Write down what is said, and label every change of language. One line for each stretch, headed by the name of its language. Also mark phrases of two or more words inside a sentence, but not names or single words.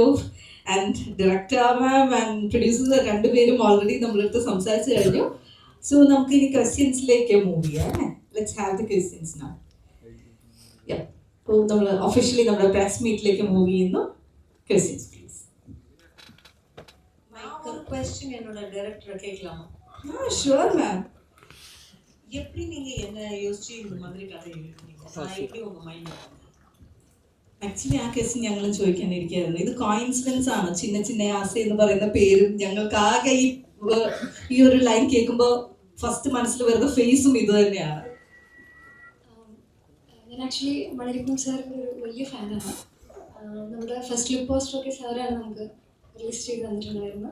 English: and director ma'am and producers
Malayalam: രണ്ടുപേരും ഓൾറെഡി നമ്മളടുത്ത് സംസാരിച്ചു കഴിഞ്ഞു. സോ നമുക്ക് ഇനി
English: questions move
Malayalam: ചെയ്യാം.
English: let's have the questions now.
Malayalam: അപ്പോൾ നമ്മൾ ഒഫീഷ്യലി നമ്മുടെ
English: press meet move
Malayalam: ചെയ്യുന്നു.
English: questions please.
Tamil: ஒரு क्वेश्चन என்னோட டைரக்டர் கேட்கலாமா?
English: sure ma'am.
Tamil: எப்படி நீங்க என்ன யோசிச்சு இந்த மாதிரி கதை எழுதுனீங்க? நான் எப்படி உங்க மைண்ட்ல
Malayalam: ആക്ച്വലി ആ ക്വസ്റ്റ്യൻ ഞങ്ങളും ചോദിക്കാനിരിക്കുകയായിരുന്നു. ഇത് കോയിൻസിഡൻസ് ആണ്. ചിന്ന ചിന്ന ആസ എന്ന് പറയുന്ന പേരും ഞങ്ങൾക്ക് ആകെ ഈ ഒരു ലൈൻ കേൾക്കുമ്പോൾ ഫസ്റ്റ് മനസ്സിൽ വരുന്ന ഫേസും ഇത് തന്നെയാണ്. ഞാൻ ആക്ച്വലി മണിരത്നം സാറിൻ്റെ ഒരു വലിയ ഫാനാണ്. നമ്മുടെ
English: first look poster
Malayalam: സാറാണ് നമുക്ക് റിലീസ് ചെയ്ത് തന്നിട്ടുണ്ടായിരുന്നത്.